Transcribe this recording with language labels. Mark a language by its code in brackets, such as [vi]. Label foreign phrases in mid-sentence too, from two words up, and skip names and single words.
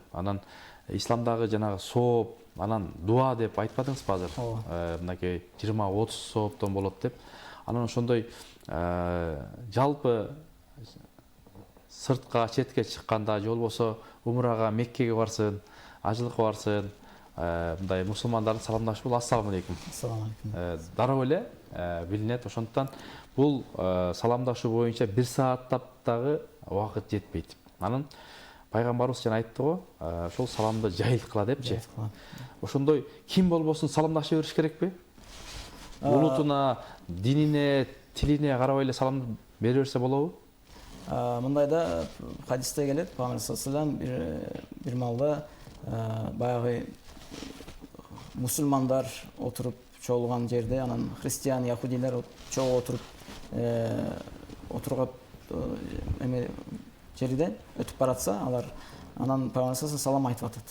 [ky] Анан исламдагы жанагы сооп, анан дуа деп айтпадыңызбы азыр? Мынакей 20-30 сооптон болот деп. Анан ошондой жалпы сыртка, четке чыкканда, же болбосо умрага, Меккеге барсын, ажылыкка барсын, мындай мусулмандардын саламдашуу бул [ar] السلام عليكم. السلام عليكم. [ky] Дароо эле билинет. Ошондуктан бул саламдашуу боюнча 1 сааттап дагы убакыт жетпейт. Анан пайгамбарыбыз жана айтты го, ошол саламды жайылткыла депчи. Ошондой ким болбосун саламдаша бериш керекпи? Улутуна, динине, тилине карабай эле салам бере берсе болобу? Мындайда хадисте келет, Пайгамбар [ar] صلى الله عليه وسلم [ky] бир маалда баягы мусулмандар отуруп чогулган жерде, анан христиан, яхудилер чогуу отурган эме жерде өтүп баратса, алар анан Пайгамбар салам айтып атат.